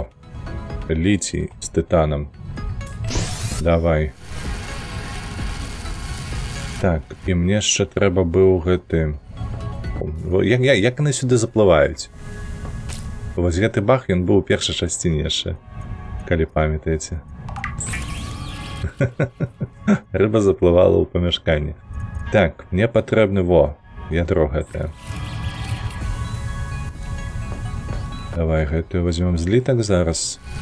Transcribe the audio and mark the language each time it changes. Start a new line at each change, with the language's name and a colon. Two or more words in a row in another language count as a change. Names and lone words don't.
Ukrainian: Літій з титаном. Давай. Так, і мне ще треба
Belarusian: быў гэты... Як яны сюди заплываюць? Вось гэты бах, ён быў у першай часціні яшчэ. Калі памятаеце. Рыба заплывала ў памяшканні. Так, мне патрэбны, во, ядро гэтае. Давай гэтую возьмем злітак зараз.